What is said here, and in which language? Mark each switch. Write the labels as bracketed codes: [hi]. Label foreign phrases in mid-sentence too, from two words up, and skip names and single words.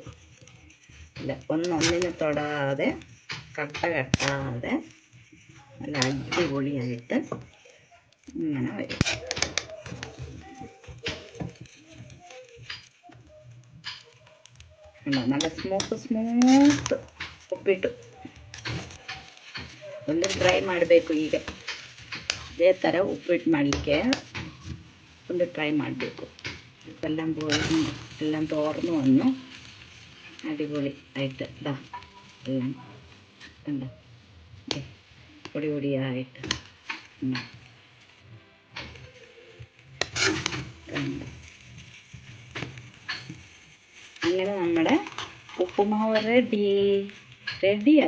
[ml] ഇല്ല, ഒന്നിനെ തൊടാതെ കട്ടാതെ നല്ല അടിപൊളിയായിട്ട് ഇങ്ങനെ വരും. [kn] നല്ല ಸ್ಮೂತ್ ಉಪ್ಪಿಟ್ಟು ಒಂದು ಟ್ರೈ ಮಾಡಬೇಕು. ಈಗ ಇದೇ ಥರ ಉಪ್ಪಿಟ್ಟು ಮಾಡಲಿಕ್ಕೆ ಒಂದು ಟ್ರೈ ಮಾಡಬೇಕು. [ml] എല്ലാം പോയി എല്ലാം തോർന്നു വന്നു. അടിപൊളി ആയിട്ട് ഇതാ എല്ലാം കണ്ടോ പൊടി പൊടിയായിട്ട് അങ്ങനെ നമ്മുടെ ഉപ്പുമാവ് റെഡിയായി.